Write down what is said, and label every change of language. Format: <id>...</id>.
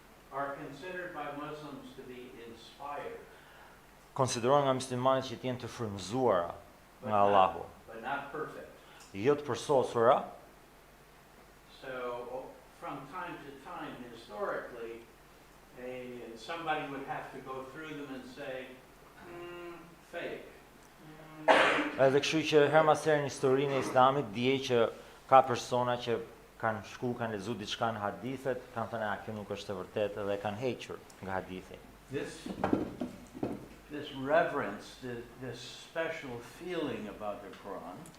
<en>are considered by Muslims to be inspired,</en> <sq>konsiderohen nga muslimanët që të jenë të frymëzuara</sq> <en>but</en> <sq>nga Allahu,</sq> <en>but not perfect.</en> <sq>jo të përsosura.</sq> <en>So from time to time, historically, somebody would have to go through them and say, fake.</en> <sq>Edhe kështu që her mas herë në historinë e Islamit dije që ka persona që kanë shku, kanë lexuar diçka në hadithet, kanë thënë kjo nuk është e vërtetë dhe kanë hequr nga hadithi.</sq> <en>This reverence, this special feeling about the Quran,</en>